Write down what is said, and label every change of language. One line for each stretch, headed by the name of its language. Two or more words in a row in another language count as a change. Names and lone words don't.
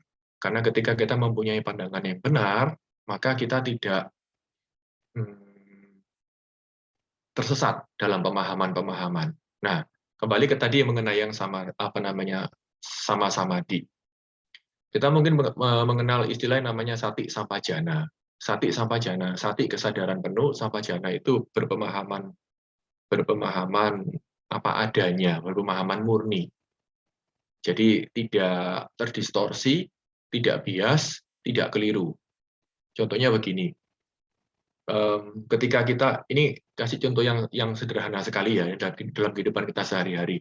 Indonesian: Karena ketika kita mempunyai pandangan yang benar, maka kita tidak tersesat dalam pemahaman-pemahaman. Nah, kembali ke tadi mengenai yang
Pali: sama samadhi.
Indonesian: Kita mungkin mengenal istilah yang namanya
Pali: sati sampajana. Sati sampajana,
Indonesian: sati kesadaran penuh, sampajana itu berpemahaman apa adanya, berpemahaman murni. Jadi tidak terdistorsi, tidak bias, tidak keliru. Contohnya begini. Ketika kita, ini kasih contoh yang sederhana sekali ya dalam kehidupan kita sehari-hari.